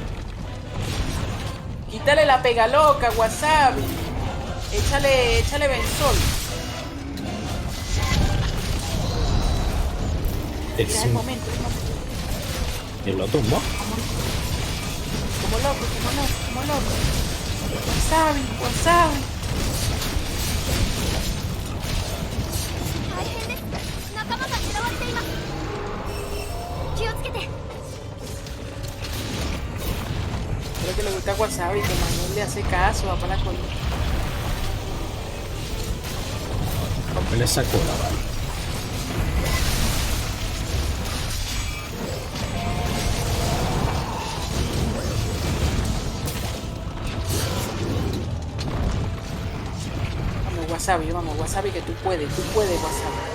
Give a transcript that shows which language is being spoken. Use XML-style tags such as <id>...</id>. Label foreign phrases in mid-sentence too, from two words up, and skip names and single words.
<es>Quítale la pega loca, wasabi. Échale benzol. Mira, es el momento, es el momento. ¿Y lo tumbó? Como loco. Wasabi.</es> <ja>大変です仲間が嫌われています気をつけて</ja> <es>Creo que le gusta wasabi, que Manuel le hace caso, va para la colita. Rompele esa cola, vale. Vamos, wasabi, que tú puedes, wasabi.</es>